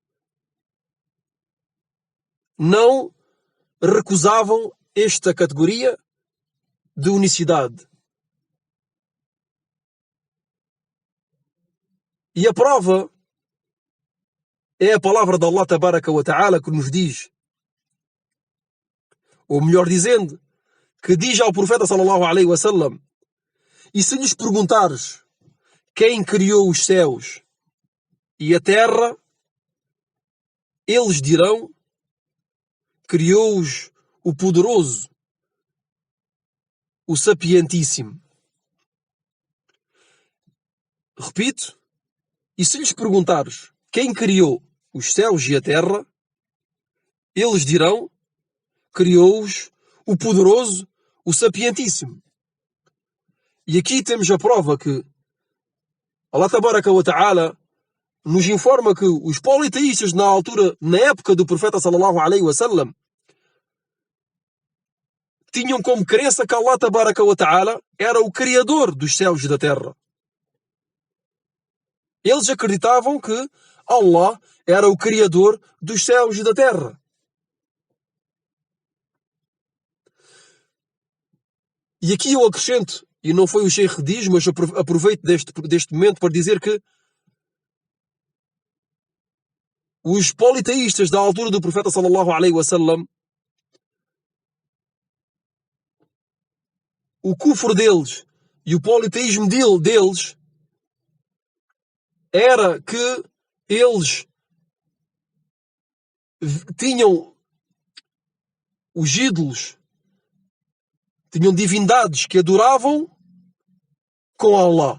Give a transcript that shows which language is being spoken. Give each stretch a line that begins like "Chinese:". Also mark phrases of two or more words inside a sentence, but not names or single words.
Portuguese: Não recusavam esta categoria de unicidade. E a prova é a palavra de
Arabic: الله تبارك وتعالى
Portuguese: que nos diz, ou melhor dizendo, que diz ao profeta
Arabic: صلى الله عليه وسلم:
Portuguese: e se lhes perguntares quem criou os céus e a terra, eles dirão: criou-os o poderoso, o sapientíssimo. Repito, e se lhes perguntares quem criou os céus e a terra, eles dirão: criou-os o poderoso, o sapientíssimo. E aqui temos a prova que
Arabic: الله تبارك وتعالى
Portuguese: nos informa que os politeístas na época do profeta
Arabic: صلى الله عليه وسلم,
Portuguese: tinham como crença que
Arabic: الله تبارك وتعالى
Portuguese: era o criador dos céus e da terra. Eles acreditavam que Allah era o criador dos céus e da terra. E aqui eu acrescento, e não foi o Sheikh que diz, mas aproveito deste momento para dizer que os politeístas da altura do profeta
Arabic: صلى الله عليه وسلم,
Portuguese: o kufr deles e o politeísmo deles era que eles tinham os ídolos, tinham divindades que adoravam com Allah.